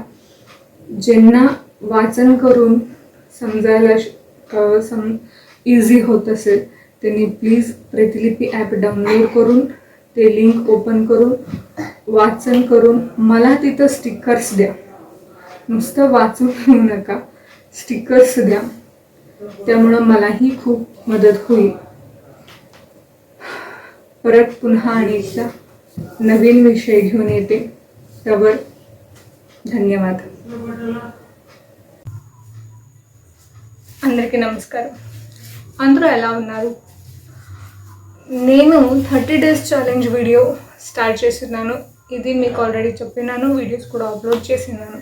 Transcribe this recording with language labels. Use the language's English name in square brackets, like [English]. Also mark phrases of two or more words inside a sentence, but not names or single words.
[Marathi] ज्यांना वाचन करून समजायला इझी होत असेल त्यांनी प्लीज प्रतिलिपी [English] app download [Marathi] करून ते [English] link open [Marathi] करून वाचन करून मला तिथं स्टिकर्स द्या. नुसतं वाचून घेऊ नका, स्टिकर्स द्या. त्यामुळं मलाही खूप मदत होईल. परत पुन्हा आणि एकदा नवीन विषय घेऊन येते. तवर धन्यवाद. [Telugu] అందరికీ నమస్కారం. అందరూ ఎలా ఉన్నారు? నేను [English] 30 days challenge video start [Telugu] చేస్తున్నాను. ఇది మీకు ఆల్రెడీ చెప్పినాను, వీడియోస్ కూడా అప్లోడ్ చేసినాను.